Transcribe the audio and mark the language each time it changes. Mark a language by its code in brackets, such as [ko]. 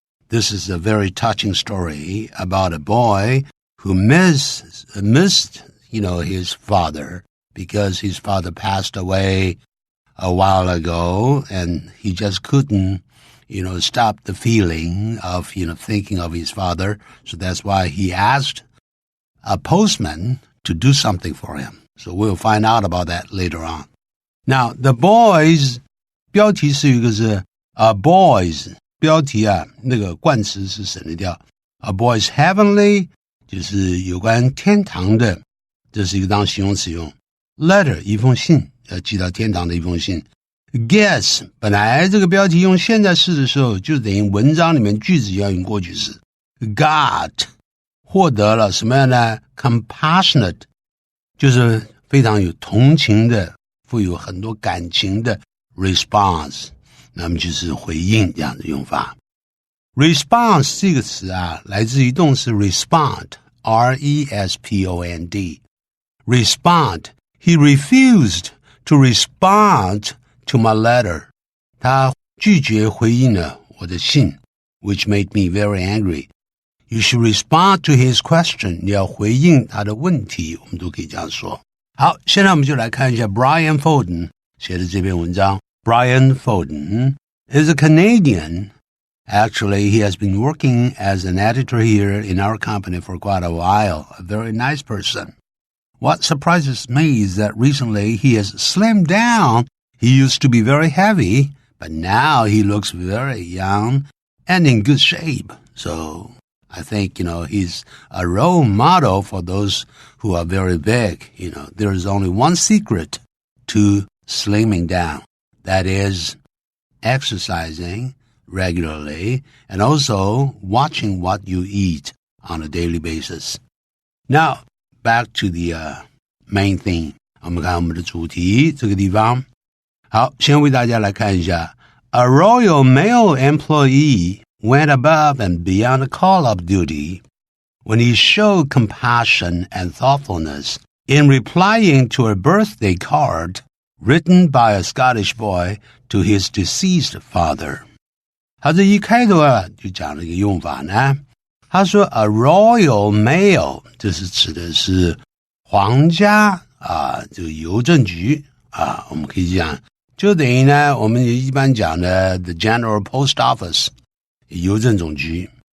[en] This is a very touching story about a boy who missed, his father because his father passed away a while ago, and he just couldn't, stop the feeling of, thinking of his father. So that's why he asked a postman to do something for him. So we'll find out about that later on. Now, the boys, [zh] 标题是一个是 A Boy's 标题啊，那个冠词是省略掉。 A Boy's Heavenly 就是有关天堂的，这是一个当形容词用。 Letter 一封信，要寄到天堂的一封信。Gets 本来这个标题用现在式的时候，就等于文章里面句子要用过去式。 Got 获得了什么样的 compassionate 就是非常有同情的，富有很多感情的 response。那么就是回应这样的用法。Response 这个词啊，来自于动词 respond, R-E-S-P-O-N-D. [en] Respond. He refused to respond to my letter. [zh] 他拒绝回应了我的信 [en] which made me very angry. You should respond to his question. [zh] 你要回应他的问题，我们都可以这样说。好，现在我们就来看一下 Brian Foden 写的这篇文章。 [en] Brian Foden is a Canadian. Actually, he has been working as an editor here in our company for quite a while. A very nice person. What surprises me is that recently he has slimmed down. He used to be very heavy, but now he looks very young and in good shape. So I think, he's a role model for those who are very big. There is only one secret to slimming down. That is exercising regularly and also watching what you eat on a daily basis. Now, back to the main thing. [zh] 我们看我们的主题这个地方。好，先为大家来看一下。 [en] A Royal Mail employee went above and beyond the call of duty when he showed compassion and thoughtfulness in replying to a birthday card written by a Scottish boy to his deceased father. [zh] 他这一开头啊，就讲了一个用法呢。他说 a royal mail 这是指的是皇家这个邮政局我们可以讲就等于呢我们一般讲的 [en] the general post office [zh] 邮政总局。